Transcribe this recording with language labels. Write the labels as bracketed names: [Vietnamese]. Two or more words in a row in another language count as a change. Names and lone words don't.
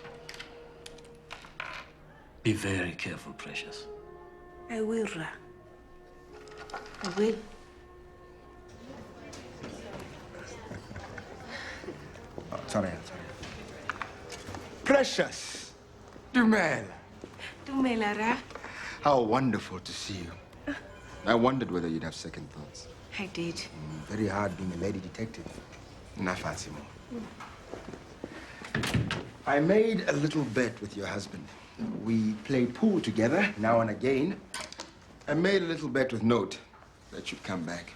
[English] Be very careful, Precious. I will, Ra. I will. Oh, sorry. Precious! Dumela. Dumela, Ra. How wonderful to see you. I wondered whether you'd have second thoughts. I did. Very hard being a lady detective. Na fancy more. I made a little bet with your husband. We played pool together now and again. I made a little bet with Note that you'd come back.